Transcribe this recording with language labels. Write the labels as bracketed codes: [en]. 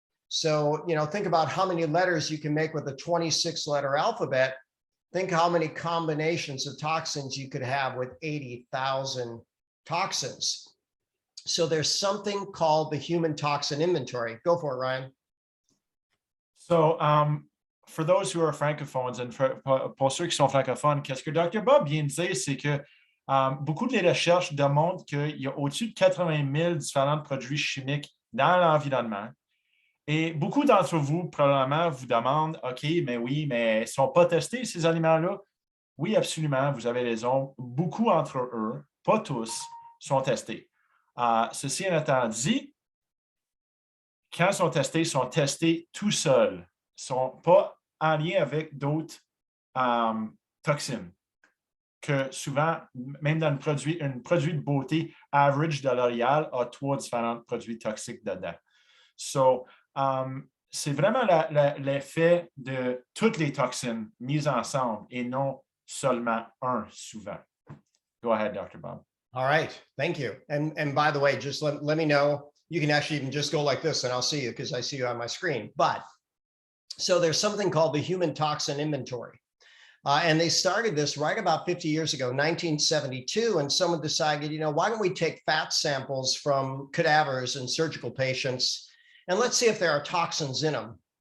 [en] So, think about how many letters you can make with a 26-letter alphabet. Think how many combinations of toxins you could have with 80,000 toxins. So there's something called the human toxin inventory. Go for it, Ryan. So, for those who are francophones, and [fr] pour ceux qui sont francophones, qu'est-ce que Dr. Bob vient de dire, c'est que beaucoup de recherches démontrent qu'il y a au-dessus de 80 000 différents produits chimiques dans l'environnement. Et beaucoup d'entre vous, probablement, vous demandent, OK, mais oui, mais ils ne sont pas testés, ces aliments-là? Oui, absolument, vous avez raison. Beaucoup entre eux, pas tous, sont testés. Ceci étant dit, quand ils sont testés tout seuls, ne sont pas en lien avec d'autres toxines. Que souvent, même dans un produit de beauté average de L'Oréal a 3 différents produits toxiques dedans. So, c'est vraiment l'effet de toutes les toxines mises ensemble et non seulement un souvent. [en] Go ahead, Dr. Bob. All right, thank you. And by the way, just let me know. You can actually even just go like this and I'll see you because I see you on my screen. But so there's something called the human toxin inventory. And they started this right about 50 years ago, 1972. And someone decided, why don't we take fat samples from cadavers and surgical patients and let's see if there are toxins in them.